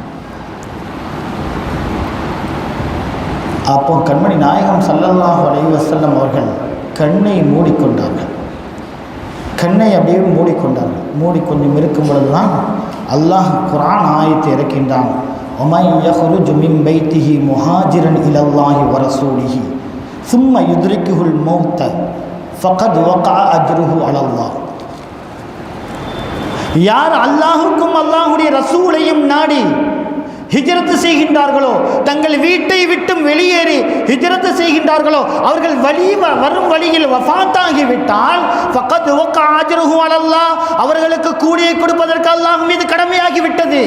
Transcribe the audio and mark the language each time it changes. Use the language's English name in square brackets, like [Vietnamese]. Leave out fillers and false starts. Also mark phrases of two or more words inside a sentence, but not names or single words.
[Tamil] அப்போ கண்மணி நாயகம் [Arabic] صلى الله عليه وسلم [Tamil] அவர்கள் கண்ணை மூடிக்கொண்டார்கள். கண்ணை அப்படியே மூடிக்கொண்டார்கள். மூடிக்கொண்டும் இருக்கும் பொழுதுதான் அல்லாஹ் குர்ஆன் ஆயத்தை இறக்கின்றான். [Arabic] وَمَنْ يَخْرُجُ مِنْ بَيْتِهِ مُهَاجِرًا إِلَى اللَّهِ وَرَسُولِهِ ثُمَّ يُدْرِكُهُ الْمَوْتَ فَقَدْ وَقَعَ أَجْرُهُ عَلَى اللَّهِ. [Tamil] யார் அல்லாஹுக்கும் அல்லாஹுடைய ரசூலையும் நாடி ஹிஜ்ரத் செய்கின்றார்களோ, தங்கள் வீட்டை விட்டும் வெளியேறி ஹிஜ்ரத் செய்கின்றார்களோ, அவர்கள் வரும் வழியில் வஃபாத்தாகிவிட்டால் [Arabic] فقد وقع أجره على الله, [Tamil] அவர்களுக்கு கூலியை கொடுப்பதற்கு அல்லாஹ் மீது கடமையாகிவிட்டது.